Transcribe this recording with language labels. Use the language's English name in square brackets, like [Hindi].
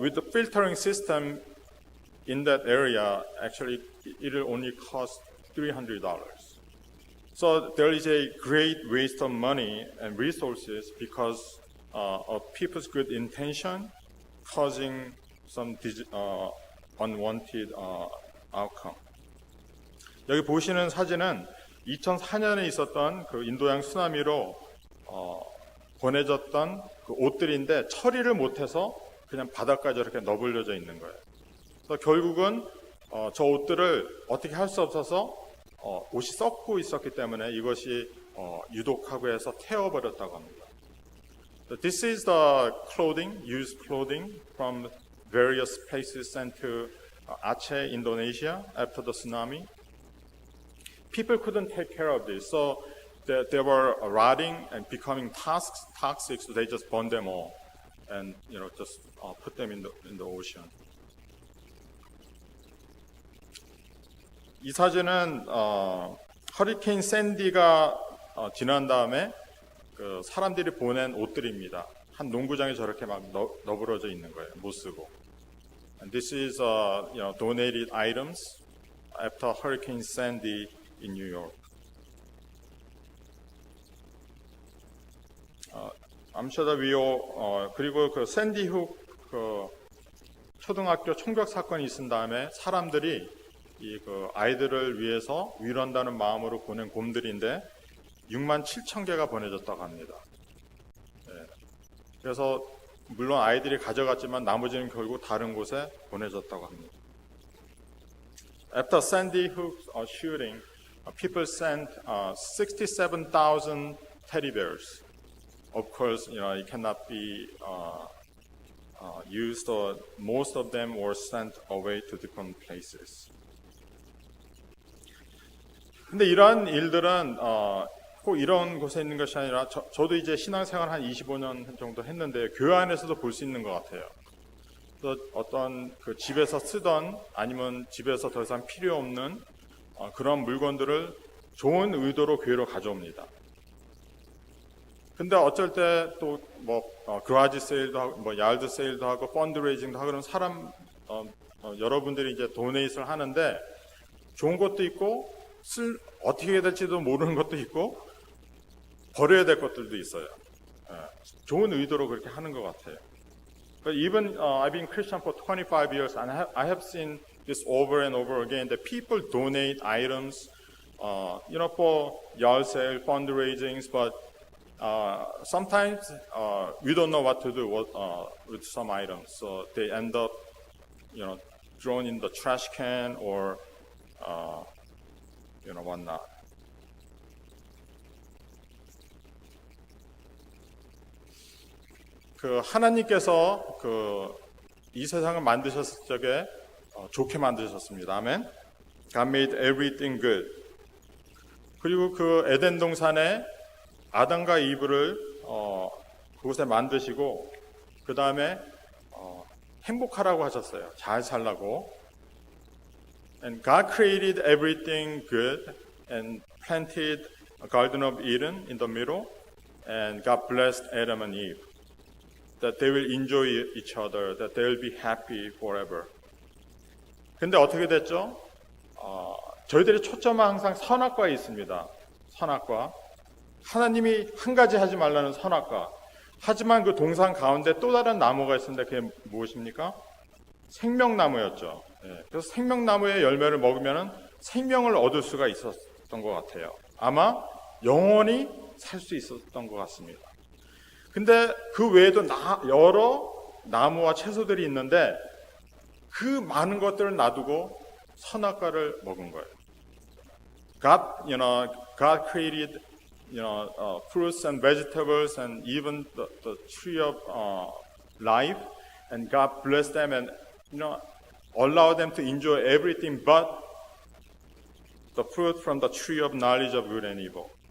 [English] With the filtering system in that area, actually, it will only cost $300. So there is a great waste of money and resources because of people's good intention causing some unwanted outcome. [Korean] 여기 보시는 사진은 2004년에 있었던 그 인도양 쓰나미로 보내졌던 그 옷들인데 처리를 못해서 그냥 바닷가에 저렇게 너불려져 있는 거예요. 그래서 결국은 저 옷들을 어떻게 할 수 없어서 옷이 썩고 있었기 때문에 이것이 유독하고 해서 태워버렸다고 합니다. [English] So this is the used clothing from various places sent to Aceh, Indonesia after the tsunami. People couldn't take care of this, so they were rotting and becoming toxic, so they just burned them all and just put them in the ocean. [Korean] 이 사진은 허리케인 샌디가 지난 다음에 그 사람들이 보낸 옷들입니다. 한 농구장에 저렇게 막 너부러져 있는 거예요. 못 쓰고. [English] And this is donated items after Hurricane Sandy in New York. I'm sure that we all [Korean] 그리고 그 샌디 훅 그 초등학교 총격 사건이 있은 다음에 사람들이 그 아이들을 위해서 위로한다는 마음으로 보낸 곰들인데 6만 7천 개가 보내졌다고 합니다. 네. 그래서 물론 아이들이 가져갔지만 나머지는 결국 다른 곳에 보내졌다고 합니다. [English] After Sandy Hook shooting, people sent 67,000 teddy bears. Of course, it cannot be used, or most of them were sent away to different places. [Korean] 근데 이러한 일들은 꼭 이런 곳에 있는 것이 아니라 저도 이제 신앙생활 한 25년 정도 했는데 교회 안에서도 볼 수 있는 것 같아요. 그래서 어떤 그 집에서 쓰던 아니면 집에서 더 이상 필요 없는 그런 물건들을 좋은 의도로 교회로 가져옵니다. 근데 어쩔 때 또 뭐 그라지 세일도 하고 뭐 야드 세일도 하고 펀드레이징도 하고 그런 사람 여러분들이 이제 도네이트를 하는데 좋은 것도 있고 어떻게 해야 될지도 모르는 것도 있고 버려야 될 것들도 있어요. 좋은 의도로 그렇게 하는 것 같아요. [English] But even I've been Christian for 25 years and I have seen this over and over again that people donate items, for yard sale, fundraisings, but sometimes we don't know what to do with some items, so they end up, thrown in the trash can or, whatnot. [Korean] 그 하나님께서 이 세상을 만드셨을 적에 좋게 만드셨습니다. 아멘. [English] God made everything good. [Korean] 그리고 그 에덴 동산에 아담과 이브를 그곳에 만드시고 그 다음에 행복하라고 하셨어요. 잘 살라고. [English] And God created everything good and planted a garden of Eden in the middle, and God blessed Adam and Eve. That they will enjoy each other, that they will be happy forever. [Korean] 근데 어떻게 됐죠? 저희들의 초점은 항상 선악과에 있습니다. 선악과. 하나님이 한 가지 하지 말라는 선악과. 하지만 그 동산 가운데 또 다른 나무가 있었는데 그게 무엇입니까? 생명나무였죠. 그래서 생명나무의 열매를 먹으면 생명을 얻을 수가 있었던 것 같아요. 아마 영원히 살 수 있었던 것 같습니다. 근데 그 외에도 여러 나무와 채소들이 있는데 그 많은 것들을 놔두고 선악과를 먹은 거예요. [English] God created, fruits and vegetables and even the tree of life, and God blessed them and allow them to enjoy everything but the fruit from the tree of knowledge of good and evil.